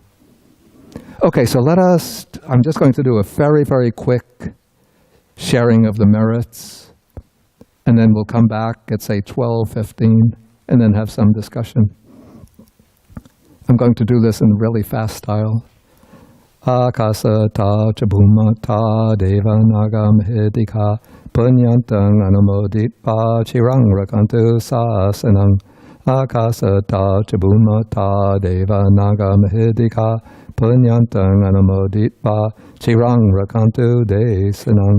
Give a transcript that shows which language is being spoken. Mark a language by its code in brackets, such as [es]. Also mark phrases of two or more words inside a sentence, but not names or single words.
[en] Okay, so I'm just going to do a very, very quick sharing of the merits, and then we'll come back at, say, 12:15, and then have some discussion. I'm going to do this in really fast style. [pi] Akasa ta chabhuma ta deva naga mahedika punyantang anumoditpa chirang rakantu sasanang. Akasa ta chabhuma ta deva naga mahedika punyantang anumoditpa chirang rakantu desanang.